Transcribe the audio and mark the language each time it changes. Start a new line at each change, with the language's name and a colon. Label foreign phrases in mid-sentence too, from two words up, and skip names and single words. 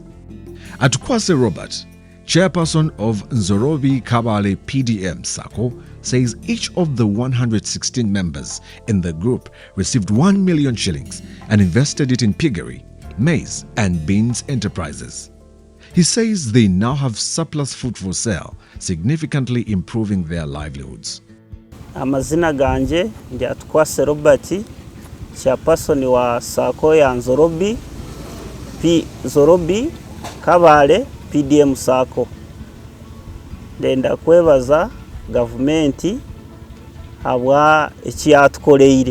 English: Atukwase Robert, chairperson of Nzorobi Kabale PDM SACCO, says each of the 116 members in the group received 1 million shillings and invested it in piggery, maize and beans enterprises. He says they now have surplus food for sale, significantly improving their livelihoods.
Chiga: Amazina ganje ndi Atukwase Robert, chairperson wa SACCO ya Nzorobi Kabale PDM SACCO. Ndenda kwebaza gavumenti habwa ekyatukoleire.